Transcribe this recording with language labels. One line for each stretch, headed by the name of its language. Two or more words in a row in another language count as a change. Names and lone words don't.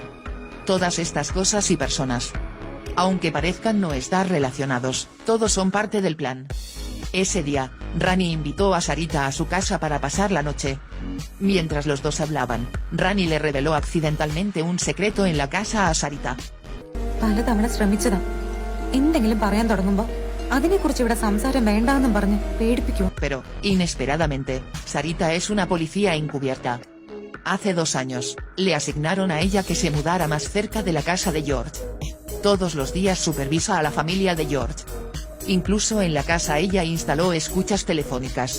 Spanish: Todas estas cosas y personas, aunque parezcan no estar relacionados, todos son parte del plan. Ese día, Rani invitó a Sarita a su casa para pasar la noche. Mientras los dos hablaban, Rani le reveló accidentalmente un secreto en la casa a Sarita.
Malayalam: പലതവണ ശ്രമിച്ചതാ എന്തെങ്കിലും പറയാൻ തുടങ്ങുമ്പോ അതിനെക്കുറിച്ച് ഇവിടെ സംസാരം വേണ്ടാന്നും പറഞ്ഞ് പേടിപ്പിക്കും.
Spanish: Pero, inesperadamente, Sarita es una policía encubierta. Hace 2 años, le asignaron a ella que se mudara más cerca de la casa de George. Todos los días supervisa a la familia de George. Incluso en la casa ella instaló escuchas telefónicas.